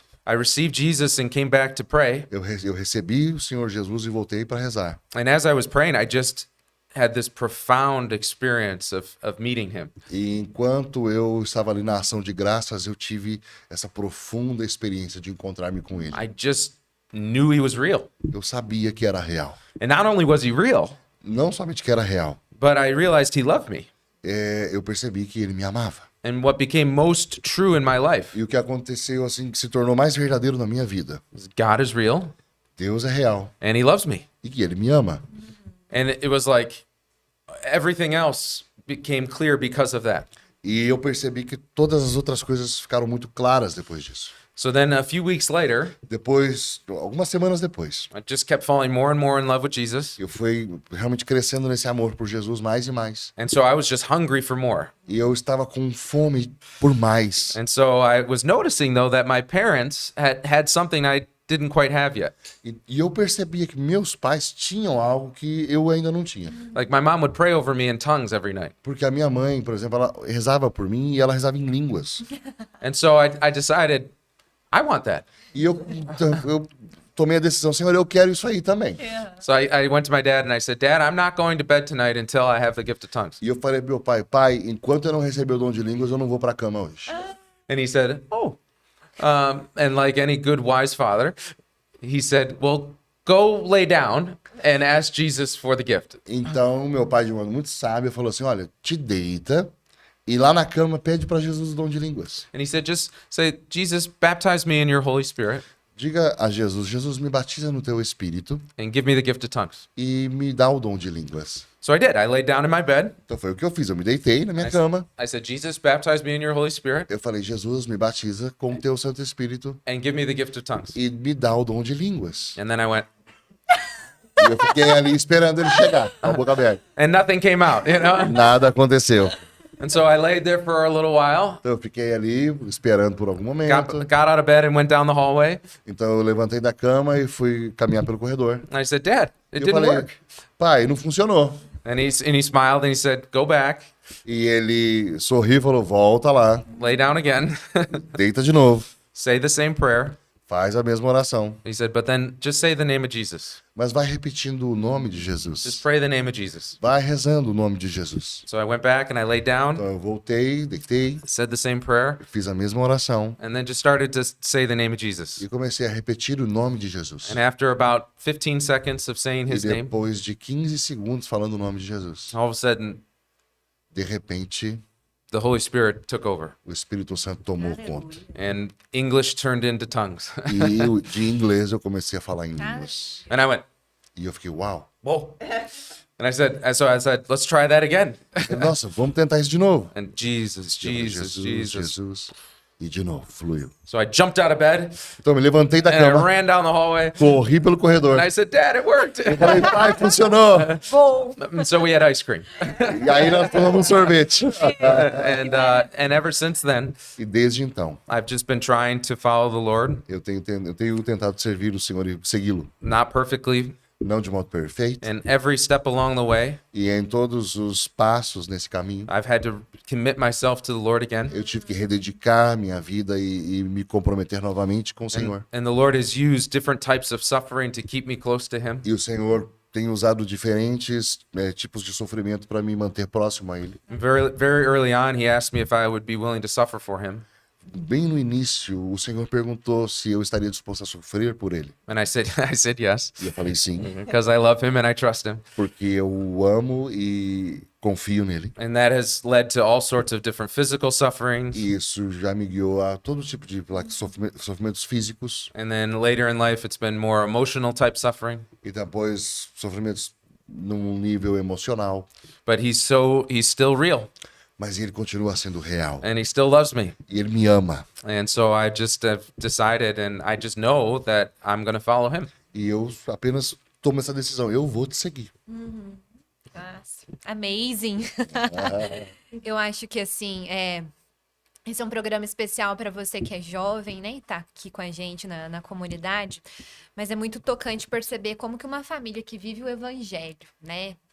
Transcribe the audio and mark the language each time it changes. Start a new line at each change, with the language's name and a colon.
English: I received Jesus and came back to pray.
Portuguese: eu recebi o Senhor Jesus e voltei para rezar.
English: And as I was praying, I just had this profound experience of meeting him.
Portuguese: E enquanto eu estava ali na ação de graças, eu tive essa profunda experiência de encontrar-me com ele.
English: I just knew he was real.
Portuguese: Eu sabia que era real.
English: And not only was he real,
Portuguese: Não somente que era real,
English: but I realized he loved me.
Portuguese: eu percebi que ele me amava.
English: And what became most true in my life
Portuguese: E o que aconteceu assim que se tornou mais verdadeiro na minha vida.
English: is God is real
Portuguese: Deus é real
English: and he loves me.
Portuguese: e que ele me ama.
English: And it was like everything else became clear because of that.
Portuguese: E eu percebi que todas as outras coisas ficaram muito claras depois disso.
English: So then a few weeks later,
Portuguese: Depois, algumas semanas depois,
English: I just kept falling more and more in love with Jesus.
Portuguese: eu fui realmente crescendo nesse amor por Jesus mais e mais.
English: And so I was just hungry for more.
Portuguese: E eu estava com fome por mais.
English: And so I was noticing though that my parents had something I didn't quite have yet.
Portuguese: E eu percebia que meus pais tinham algo que eu ainda não tinha.
English: Like my mom would pray over me in tongues every night.
Portuguese: Porque a minha mãe, por exemplo, ela rezava por mim e ela rezava em línguas.
English: And so I decided I want that.
Portuguese: E eu tomei a decisão, Senhor, eu quero isso aí também.
English: So I went to my dad and I said, Dad, I'm not going to bed tonight until I have the gift of tongues.
Portuguese: E eu falei pro meu pai, pai, enquanto eu não receber o dom de línguas, eu não vou pra cama hoje.
English: And he said, Oh. And like any good wise father, he said, Well, go lay down and ask Jesus for the gift.
Portuguese: Então, meu pai, de modo muito sábio, falou assim, olha, te deita e lá na cama pede pra Jesus o dom de línguas.
English: And he said, Just say, Jesus, baptize me in your Holy Spirit
Portuguese: Diga a Jesus, Jesus, me batiza no teu espírito
English: and give me the gift of tongues.
Portuguese: e me dá o dom de línguas.
English: So I did. I laid down in my bed.
Portuguese: Então foi o que eu fiz, eu me deitei na minha cama.
English: I said, Jesus, baptize me in your Holy Spirit
Portuguese: Eu falei, Jesus, me batiza com o teu Santo Espírito
English: and give me the gift of tongues.
Portuguese: e me dá o dom de línguas.
English: And then I went,
Portuguese: E eu fiquei ali esperando ele chegar, com a boca aberta.
English: and nothing came out, you know?
Portuguese: Nada aconteceu.
English: And so I laid there for a little while,
Portuguese: Então eu fiquei ali esperando por algum momento.
English: got out of bed and went down the hallway.
Portuguese: Então eu levantei da cama e fui caminhar pelo corredor.
English: And I said, Dad, it
Portuguese: E eu
English: didn't
Portuguese: falei,
English: work.
Portuguese: pai, não funcionou.
English: And he smiled and he said, Go back,
Portuguese: E ele sorriu e falou, volta lá,
English: lay down again,
Portuguese: deita de novo,
English: say the same prayer.
Portuguese: faz a mesma oração.
English: He said, But then just say the name of Jesus.
Portuguese: Mas vai repetindo o nome de
English: Just
Portuguese: Jesus.
English: pray the name of Jesus.
Portuguese: Vai rezando o nome de Jesus.
English: So I went back and I laid down,
Portuguese: Então eu voltei, deitei,
English: said the same prayer,
Portuguese: fiz a mesma oração
English: and then just started to say the name of Jesus.
Portuguese: e comecei a repetir o nome de Jesus.
English: And after about 15 seconds of saying
Portuguese: E
English: his name,
Portuguese: depois de 15 segundos falando o nome de Jesus,
English: all of a sudden,
Portuguese: de repente,
English: the Holy Spirit took over
Portuguese: o Espírito Santo tomou conta.
English: and English turned into tongues.
Portuguese: De inglês eu comecei a falar em línguas.
English: And I went,
Portuguese: E eu fiquei, uau.
English: Whoa. And I said, let's try that again.
Portuguese: Nossa, vamos tentar isso de novo.
English: And Jesus, Jesus, Jesus.
Portuguese: Jesus. E de novo, fluiu.
English: So I jumped out of bed
Portuguese: Então me levantei da
English: and I
Portuguese: cama,
English: ran down the hallway.
Portuguese: corri pelo corredor.
English: And I said, Dad, it worked.
Portuguese: Falei, pai, funcionou. Bom.
English: And so we had ice cream.
Portuguese: E aí nós tomamos um sorvete.
English: And ever since then,
Portuguese: E desde então,
English: I've just been trying to follow the Lord,
Portuguese: eu tenho tentado servir o Senhor e segui-lo.
English: not perfectly,
Portuguese: Não de modo perfeito.
English: and every step along the way,
Portuguese: E em todos os passos nesse caminho,
English: I've had to commit myself to the Lord again.
Portuguese: eu tive que rededicar minha vida e me comprometer novamente com o Senhor.
English: And the Lord has used different types of suffering to keep me close to Him.
Portuguese: E o Senhor tem usado diferentes tipos de sofrimento para me manter próximo a Ele.
English: Very, very early on, He asked me if I would be willing to suffer for Him.
Portuguese: Bem no início, o Senhor perguntou se eu estaria disposto a sofrer por Ele.
English: And I said, I said yes,
Portuguese: E eu falei sim,
English: because I love Him and I trust Him.
Portuguese: porque eu o amo e confio nele.
English: And that has led to all sorts of different physical sufferings.
Portuguese: E isso já me guiou a todo tipo de sofrimentos físicos
English: And then later in life, it's been more emotional type suffering.
Portuguese: e depois sofrimentos num nível emocional.
English: But He's still real
Portuguese: Mas ele continua sendo real.
English: and He still loves me.
Portuguese: E ele me ama.
English: And so I just have decided and I just know that I'm going to follow Him.
Portuguese: E eu apenas tomo essa decisão. Eu vou te seguir. Nossa, amazing. Eu acho que assim, Esse é um programa especial para você que é jovem, né? E tá aqui com a gente na comunidade. Mas é muito tocante perceber como que uma família que vive o evangelho, né?